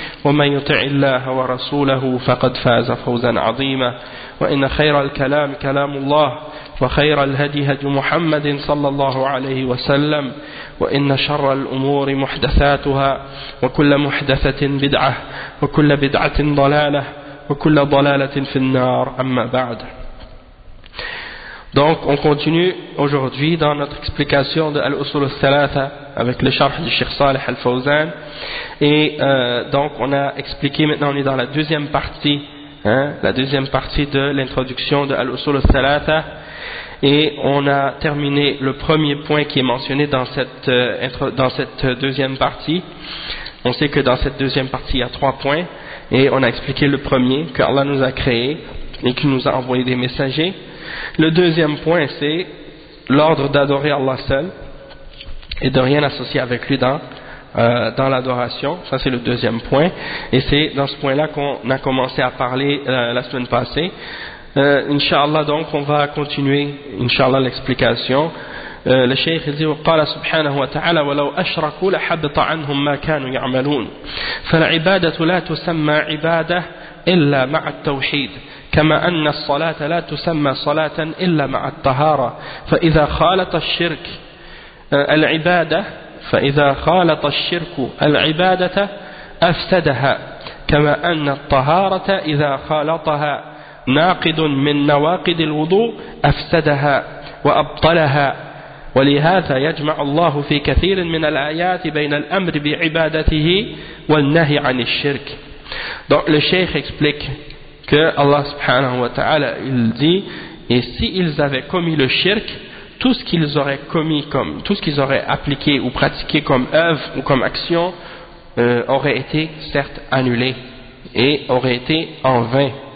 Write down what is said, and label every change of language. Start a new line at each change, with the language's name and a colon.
Arabic: ومن يطع الله ورسوله فقد فاز فوزا عظيما وإن خير الكلام كلام الله وخير الهدي هدي محمد صلى الله عليه وسلم وإن شر الأمور محدثاتها وكل محدثة بدعة وكل بدعة ضلالة وكل ضلالة في النار أما بعد.
French: Donc on continue aujourd'hui dans notre explication de Al-Usul al-Thalatha avec le charh du Cheikh Saleh al-Fawzan. Et donc on a expliqué, maintenant on est dans la deuxième partie, hein, la deuxième partie de l'introduction de Al-Usul al-Thalatha. Et on a terminé le premier point qui est mentionné dans cette deuxième partie. On sait que dans cette deuxième partie il y a trois points. Et on a expliqué le premier, que Allah nous a créé et qu'il nous a envoyé des messagers. Le deuxième point, c'est l'ordre d'adorer Allah seul et de rien associer avec lui dans l'adoration. Ça, c'est le deuxième point. Et c'est dans ce point-là qu'on a commencé à parler la semaine passée. Inch'Allah, donc, on va continuer, Inch'Allah, l'explication. Le Cheikh dit,
Arabic: « قال سبحانه وتعالى ولو أشركوا لحبط عنهم ما كانوا يعملون فالعبادة لا تسمى عبادة إلا مع التوحيد كما أن الصلاة لا تسمى صلاة إلا مع الطهارة فإذا خالط الشرك العبادة فإذا خالط الشرك العبادة أفسدها كما أن الطهارة إذا خالطها ناقض من نواقض الوضوء أفسدها وأبطلها ولهذا يجمع الله في كثير من الآيات بين الأمر بعبادته والنهي عن الشرك.
French: Donc le Cheikh explique que Allah subhanahu wa ta'ala, il dit, et s'ils avaient commis le shirk, tout ce qu'ils auraient commis comme, tout ce qu'ils auraient appliqué ou pratiqué comme œuvre ou comme action, aurait été certes annulé et aurait été en vain.